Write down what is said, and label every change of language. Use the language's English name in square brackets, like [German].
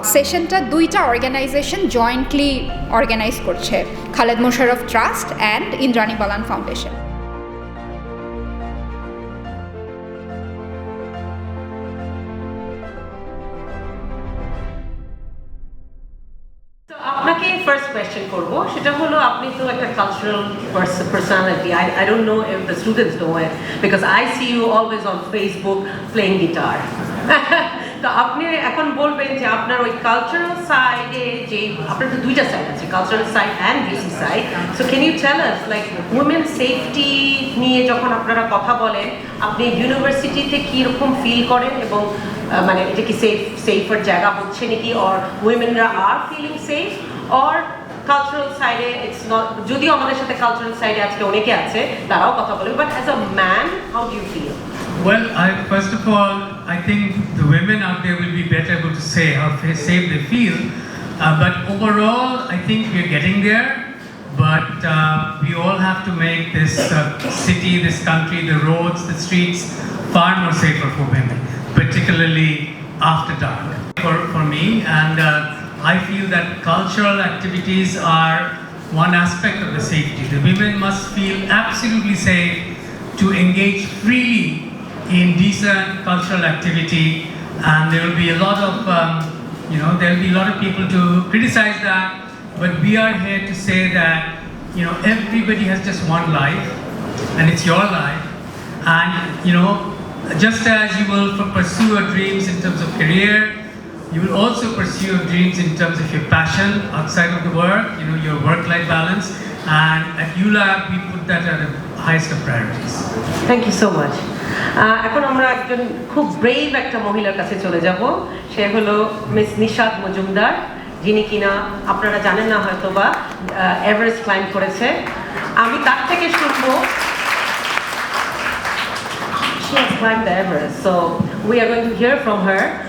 [Bangla] সেশনটা দুইটা organisation jointly organise করছে, Khaled Mosharraf trust and Indrani Balan foundation. আপনাকে ফার্স্ট কোয়েশ্চেন করব, সেটা হলো আপনি তো একটা cultural personality. [English] I don't know if the students know it because I see you always on Facebook playing guitar. [Bangla] তো আপনি এখন বলবেন যে আপনার ওই কালচারাল সাইডে যে আপনার তো দুইটা সাইড আছে, cultural side and basic side. [English] so can you tell us like women safety [Bangla] নিয়ে যখন আপনারা কথা বলেন আপনি ইউনিভার্সিটিতে কীরকম ফিল করেন এবং মানে এটা কি সেফার জায়গা হচ্ছে নাকি, [English] Or উইমেনরা আর feeling safe, or cultural সাইডে ইটস নট? [Bangla] যদিও আমাদের সাথে কালচারাল সাইডে আজকে অনেকে আছে তারাও কথা বলেন, [English] But as a man how do you feel? Well, first of all, I think the women out there will be better able to say how safe they feel. But overall, I think we're getting there. But we all have to make this city, this country, the roads, the streets far more safer for women, particularly after dark. For me, and I feel that cultural activities are one aspect of the safety. The women must feel absolutely safe to engage freely in decent cultural activity, and there will be a lot of there will be a lot of people to criticize that, but we are here to say that everybody has just one life and it's your life, and just as you will pursue your dreams in terms of career, you will also pursue your dreams in terms of your passion outside of the work, your work-life balance, and at ULAB we put that at the highest of priorities. Thank you so much. [Bangla] এখন আমরা একজন খুব brave একটা মহিলার কাছে চলে যাব। সে হলো মিস নিশাদ মজুমদার, যিনি কিনা আপনারা জানেন না হয়তো বা এভারেস্ট ক্লাইম্ব করেছে। আমি তার থেকে শুনবো। [English] She has climbed the Everest, so we are going to hear from her.